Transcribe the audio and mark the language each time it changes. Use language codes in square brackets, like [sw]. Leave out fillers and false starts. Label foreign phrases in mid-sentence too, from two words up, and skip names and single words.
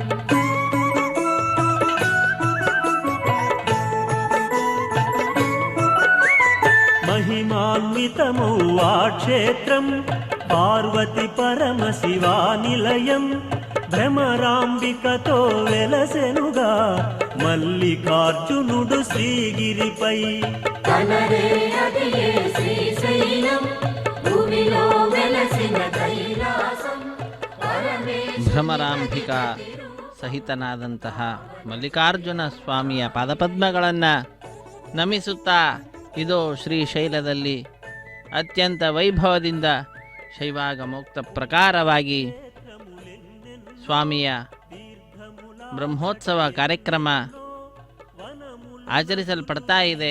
[te] మహిమాన్వితమౌ ఆ క్షేత్రం పార్వతి పరమశివా నిలయం. భ్రమరాంబికతో వెలసెనుగా మల్లికార్జునుడు శ్రీగిరిపై. కనరే అదియే శ్రీశైలం భూమిలో వెలసిన కైలాసం [kn] ಭ್ರಮರಾಂಬಿಕ ಸಹಿತನಾದಂತಹ ಮಲ್ಲಿಕಾರ್ಜುನ ಸ್ವಾಮಿಯ ಪಾದಪದ್ಮಗಳನ್ನು ನಮಿಸುತ್ತಾ ಇದು ಶ್ರೀಶೈಲದಲ್ಲಿ ಅತ್ಯಂತ ವೈಭವದಿಂದ ಶೈವಾಗಮೋಕ್ತ ಪ್ರಕಾರವಾಗಿ ಸ್ವಾಮಿಯ ಬ್ರಹ್ಮೋತ್ಸವ ಕಾರ್ಯಕ್ರಮ ಆಚರಿಸಲ್ಪಡ್ತಾ ಇದೆ.